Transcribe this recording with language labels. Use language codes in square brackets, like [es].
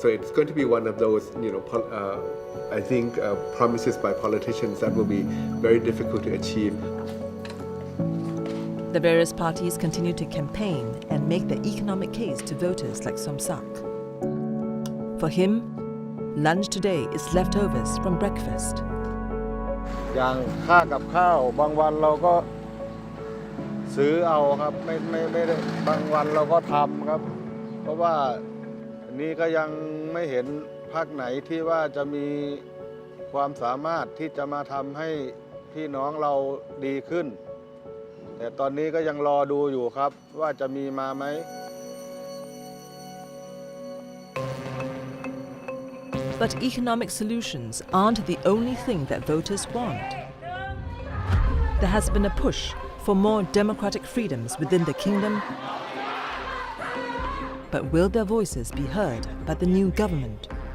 [en] So it's going to be one of those, I think promises by politicians that will be very difficult to achieve. The various parties continue to campaign and make their economic case to voters like Somsak. For him, lunch today is leftovers from breakfast. [th] อย่างค่ากับข้าวบางวันเราก็ซื้อเอาครับไม่ได้บางวันเราก็ทำครับเพราะว่านี่ก็ยังไม่เห็นพรรคไหนที่ว่าจะมีความสามารถที่จะมาทำให้พี่น้องเราดีขึ้นแต่ตอนนี้ก็ยังรอดูอยู่ครับว่าจะมีมาไหม [en] But economic solutions aren't the only thing that voters want. There has been a push for more democratic freedoms within the kingdom. But will their voices be heard by the new government?